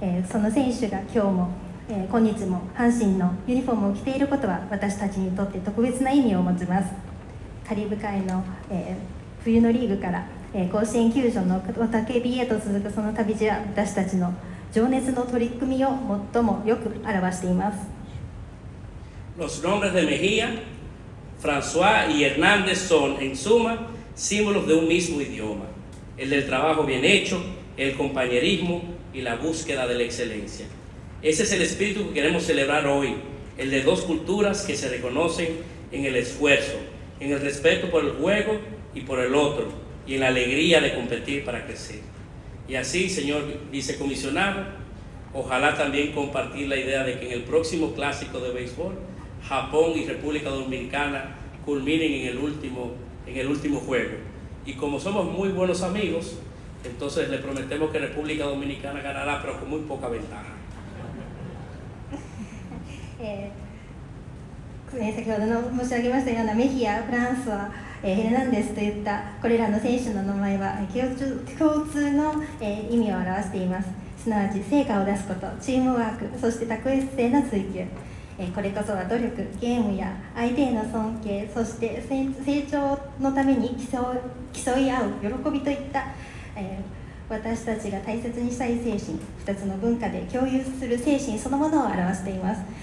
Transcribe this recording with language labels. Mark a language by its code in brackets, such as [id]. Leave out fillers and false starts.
[ja] その選手が今日も、今日も阪神のユニフォームを着ていることは私たちにとって特別な意味を持ちます。カリブ海の、冬のリーグから、甲子園球場の雄火へと続くその旅路は私たちの情熱の取り組みを最もよく表しています。 [es] Los nombres de Mejía, François y Hernández son, en suma, símbolos de un mismo idioma, el del trabajo bien hecho, el compañerismo y la búsqueda de la excelencia. Ese es el espíritu que queremos celebrar hoy, el de dos culturas que se reconocen en el esfuerzo, en el respeto por el juego y por el otro, y en la alegría de competir para crecer. Y así, señor vicecomisionado, ojalá también compartir la idea de que en el próximo clásico de béisbol, Japón y República Dominicana culminen en el último juego. Y como somos muy buenos amigos, entonces le prometemos que República Dominicana ganará, pero con muy poca ventaja. [ja] 先ほどの申し上げましたようなメヒア、フランスは、ヘルナンデスといったこれらの選手の名前は共通の、意味を表しています。すなわち成果を出すこと、チームワーク、そして卓越性の追求、これこそは努力、ゲームや相手への尊敬、そして成長のために競い合う喜びといった、私たちが大切にしたい精神、2つの文化で共有する精神そのものを表しています。